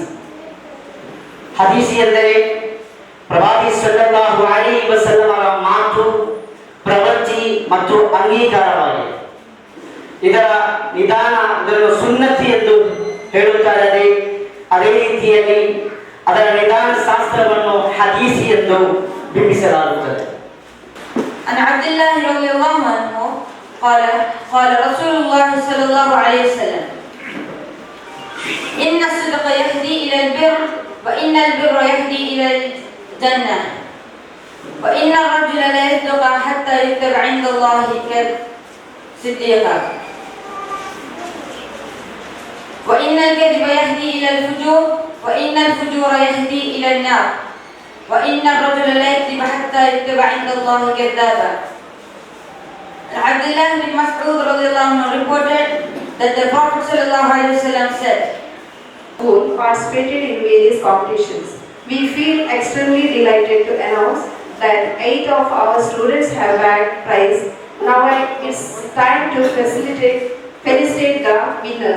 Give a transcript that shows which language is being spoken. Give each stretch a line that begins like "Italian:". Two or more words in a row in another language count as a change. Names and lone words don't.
Kannada: ಹದೀಸ್ ಎಂದರೆ ಪ್ರವಾದಿ
Arabic: صلى الله عليه وسلم
Kannada: ಮಾತು, ಪ್ರವೃತ್ತಿ ಮತ್ತು ಅಂಗೀಕಾರವಾಗಿದೆ. ಇದರ ನಿಧಾನ, ಇದನ್ನು ಸುನ್ನತಿ ಎಂದು ಹೇಳುತ್ತಾರೆ. ಅದೇ ರೀತಿಯಲ್ಲಿ ಅದರ ನಿಧಾನ ಶಾಸ್ತ್ರವನ್ನು ಹದೀಸಿ ಎಂದು ಬಿಂಬಿಸಲಾಗುತ್ತದೆ.
Arabic: عن عبد الله رضي الله عنه قال رسول الله صلى الله عليه وسلم إن الصدق يهدي إلى البر وإن البر يهدي إلى الجنة وإن الرجل لا يصدق حتى يكتب عند الله صديقا وإن الكذب يهدي إلى الفجور وإن الفجور يهدي إلى النار وإن الرجل لا يكذب حتى يكتب عند الله كذابا.
English: Abdullah bin Mas'ud
Arabic: رضي الله عنه
English: reported that the Prophet
Arabic: صلى الله عليه وسلم
English: said, "School participated in various competitions. We feel extremely delighted to announce that 8 of our students have bagged prize. Now it's time to felicitate the winners.